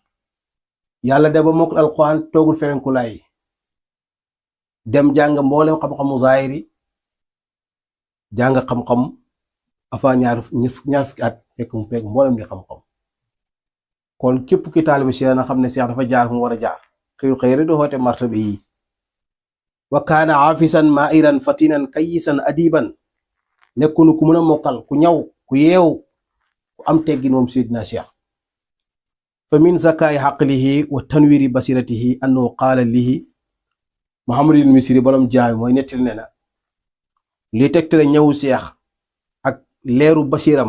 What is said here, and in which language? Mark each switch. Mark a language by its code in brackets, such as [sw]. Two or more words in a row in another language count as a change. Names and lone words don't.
[wo] yàlla de ba mokkal al quran toogul feneen ku laay dem jàng mboolem xam-xamu zaahiri, jàng xam-xam afa ñaar fukki at fekk mu peeg mboolem di xam-xam. kon képp ki taalibe Cheikh na xam ne Cheikh dafa jaar fu mu war a jaar, xëy rek doo xoote martaba yi. [ar] وكان عفيفاً ماهراً فطناً كيّساً أديباً. [wo] nekkunu ku mën a mokkal, ku ñaw, ku yeew, ku am teggin moom Seydina Cheikh. [ar] فمن ذكاء عقله وتنوير بصيرته أنه قال له محمد المصري [wo] borom jaay mooy nettil ne na li tegtale ñëwu Cheikh ak leeru basiram.